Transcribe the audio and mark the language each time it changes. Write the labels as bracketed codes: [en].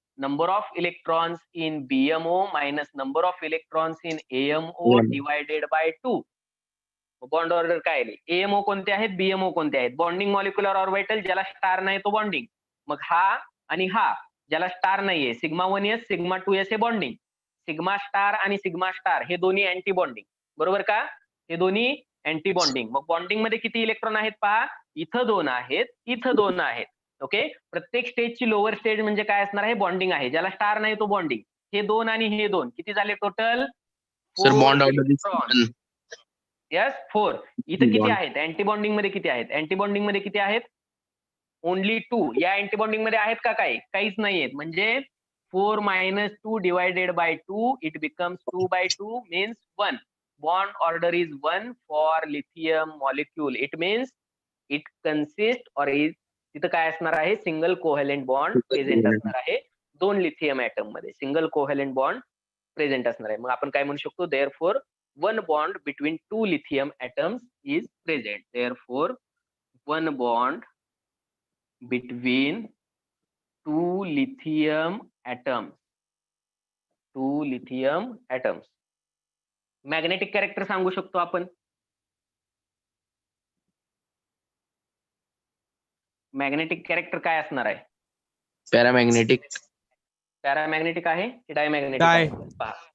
[en] Number of electrons in BMO minus number of electrons in AMO divided by 2. [mr] Bond order काय आहे? AMO कोणते आहेत, BMO कोणते आहेत? बॉन्डिंग मॉलिक्युलर ऑर्बिटल, ज्याला स्टार नाही तो बॉन्डिंग. मग हा आणि हा ज्याला स्टार नाहीये, सिग्मा 1s सिग्मा 2s हे बॉन्डिंग. सिग्मा स्टार आणि सिग्मा स्टार हे दोन्ही अँटी बॉन्डिंग, बरोबर का? हे दोन्ही अँटी बॉन्डिंग. मग बॉन्डिंग मध्ये किती इलेक्ट्रॉन आहेत पहा, इथं 2 आहेत, इथं 2 आहेत. ओके, प्रत्येक स्टेजची लोअर स्टेज म्हणजे काय असणार आहे, बॉन्डिंग आहे. ज्याला स्टार नाही तो बॉन्डिंग. हे 2 आणि हे 2 किती झाले total? [en] Sir, bond order is 1. [mr] Yes, 4. इथं किती [en] Bond. [mr] आहेत? अँटी बॉन्डिंग मध्ये किती आहेत? अँटी बॉन्डिंग मध्ये किती आहेत? ओनली 2. या अँटी बॉन्डिंग मध्ये आहेत का काही? काहीच नाहीयेत. म्हणजे [en] 4 minus 2 divided by 2, it becomes 2 by 2 means 1. Bond order is 1 for lithium molecule. It means it consists or is, [mr] तिथं काय असणार आहे, सिंगल कोव्हॅलेंट बॉन्ड प्रेझेंट असणार आहे 2 लिथियम ऍटम मध्ये. [en] single covalent bond present [mr] असणार आहे. मग आपण काय म्हणू शकतो, [en] Therefore 1 bond between 2 lithium atoms is present. Therefore 1 bond between 2 lithium atoms. 2 lithium atoms. [mr] Magnetic character सांगू शकतो आपण. मॅग्नेटिक कॅरेक्टर काय असणार आहे? [en] Paramagnetic. [mr] पॅरामॅग्नेटिक आहे की डायमॅग्नेटिक [en] Dia. [mr] आहे? पहा,